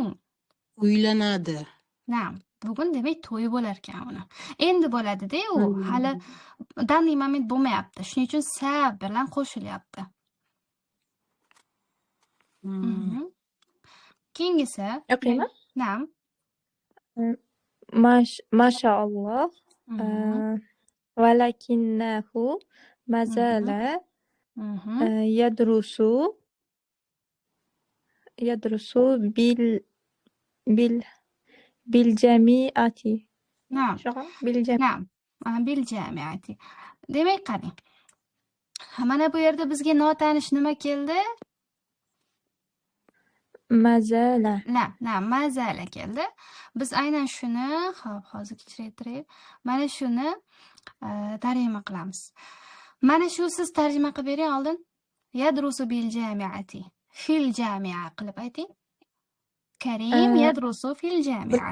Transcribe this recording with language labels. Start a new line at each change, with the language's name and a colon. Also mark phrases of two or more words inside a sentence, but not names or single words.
Uzbek: Uylanadi. Na'am. Bugun demak to'y bo'lar ekan uni. Endi bo'ladi-da, u hali danli moment bo'lmayapti. Shuning uchun sa bilan qo'shilyapti. Mhm. Keyingisi. O'qiymi? Na'am. Mashaalloh. Mhm.
Arabic: ولكنه ما زال Mhm. يدرس بالجامعة. Na'am. شغل بالجامعة. نعم. بالجامعة.
Uzbek: Demak, qarang. Mana bu yerda bizga notanish nima keldi? Mazala. Na'am, mazala keldi. Biz aynan shuni, hop, hozir kechiraytirib, mana shuni tarjima qilamiz. Mana shu siz tarjima qilib bering oldin.
Arabic: يدرس بالجامعة. في الجامعة
Uzbek: qilib ayting.
Arabic: كريم يدرس في الجامعة.